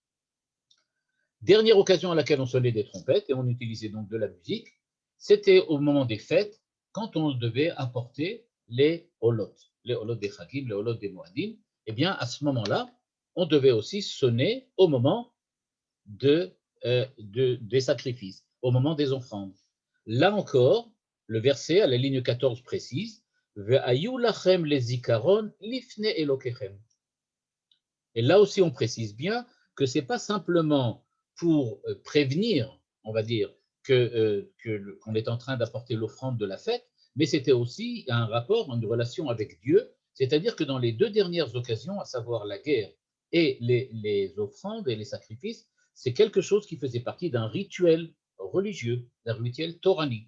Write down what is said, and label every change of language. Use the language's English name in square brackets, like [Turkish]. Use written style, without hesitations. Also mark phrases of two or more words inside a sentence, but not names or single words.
[French] Dernière occasion à laquelle on sonnait des trompettes, et on utilisait donc de la musique, c'était au moment des fêtes, quand on devait apporter les holot des Chagim, les holot des Moadim. Eh bien, à ce moment-là, on devait aussi sonner au moment des sacrifices, au moment des offrandes. Là encore, le verset à la ligne 14 précise [Hebrew] והיו לכם לזכרון לפני אלהיכם. [French] Et là aussi, on précise bien que ce n'est pas simplement pour prévenir, on va dire, qu'on est en train d'apporter l'offrande de la fête, mais c'était aussi un rapport, une relation avec Dieu, c'est-à-dire que dans les deux dernières occasions, à savoir la guerre et les offrandes et les sacrifices, c'est quelque chose qui faisait partie d'un rituel religieux, d'un rituel toranique.